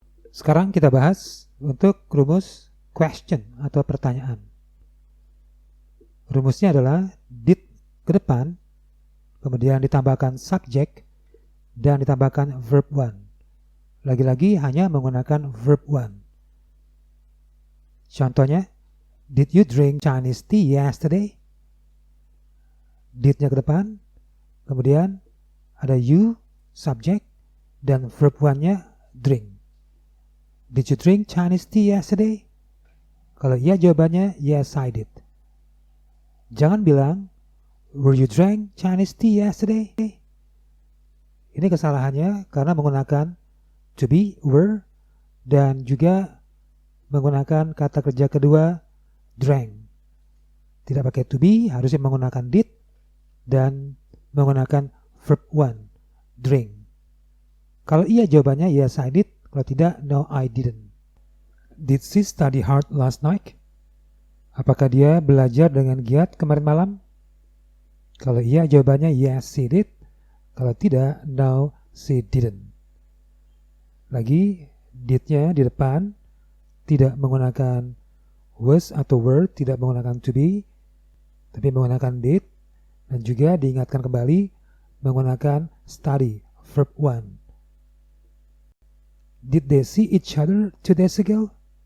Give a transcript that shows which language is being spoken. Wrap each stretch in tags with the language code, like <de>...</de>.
<id>Sekarang kita bahas untuk rumus question atau pertanyaan. Rumusnya adalah did ke depan, kemudian ditambahkan subject, dan ditambahkan verb one. Lagi-lagi hanya menggunakan verb one.</id> <en>Contohnya, did you drink Chinese tea yesterday? Did-nya ke depan, kemudian ada you, subject, dan verb one-nya drink. Did you drink Chinese tea yesterday?</en> <id>Kalau iya jawabannya</id> <en>yes I did.</en> <id>Jangan bilang</id> <en>were you drank Chinese tea yesterday?</en> <id>Ini kesalahannya karena menggunakan to be, were, dan juga menggunakan kata kerja kedua drank. Tidak pakai to be, harusnya menggunakan did dan menggunakan verb one, drink. Kalau iya jawabannya</id> <en>yes I did,</en> <id>kalau tidak</id> <en>no I didn't. Did she study hard last night?</en> <id>Apakah dia belajar dengan giat kemarin malam? Kalau iya jawabannya</id> <en>yes she did,</en> <id>kalau tidak</id> <en>no she didn't.</en> <id>Lagi did-nya di depan tidak menggunakan was atau were, tidak menggunakan to be, tapi menggunakan did, dan juga diingatkan kembali menggunakan study, verb one.</id> <en>Did they see each other 2 days ago?</en>